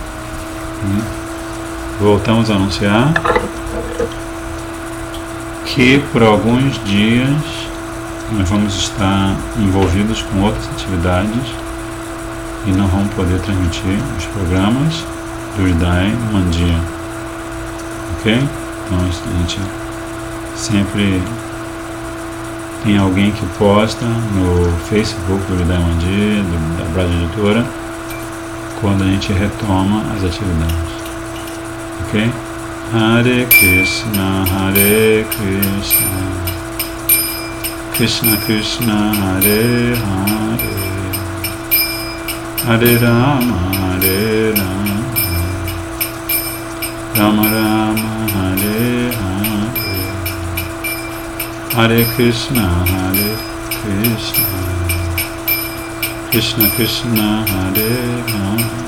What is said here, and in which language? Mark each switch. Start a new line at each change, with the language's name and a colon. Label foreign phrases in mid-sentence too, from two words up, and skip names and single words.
Portuguese: Voltamos a anunciar que por alguns dias nós vamos estar envolvidos com outras atividades e não vamos poder transmitir os programas do Hridaya Mandir. Ok? Então a gente sempre tem alguém que posta no Facebook do Hridaya Mandir, da Braj Editora, quando a gente retoma as atividades. Ok?
Sanskrit: Hare Krishna, Hare Krishna, Krishna Krishna, Hare Hare, Hare Rama, Hare Rama, Rama Rama, Hare Hare, Hare Krishna, Hare Krishna, Krishna Krishna, Hare Hare,